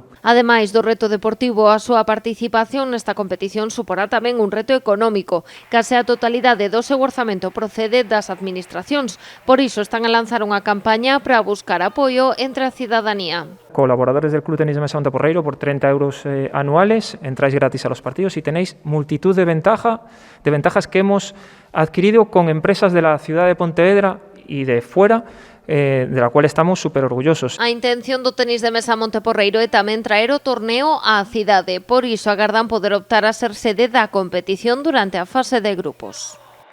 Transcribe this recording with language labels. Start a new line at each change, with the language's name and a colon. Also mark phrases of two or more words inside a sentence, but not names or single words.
Galician: Ademais do reto deportivo, a súa participación nesta competición suporá tamén un reto económico. Case a totalidade do seu orzamento procede das administracións. Por iso están a lanzar unha campaña para buscar apoio entre a cidadanía.
Spanish: Colaboradores del Club Tenis de Mesa Monteporreiro por 30 euros anuales, entráis gratis a los partidos y tenéis multitud de ventajas que hemos adquirido con empresas de la ciudad de Pontevedra y de fuera, de la cual estamos súper orgullosos.
Galician: A intención do tenis de mesa Monteporreiro é tamén traer o torneo á cidade. Por iso agardan poder optar a ser sede da competición durante a fase de grupos.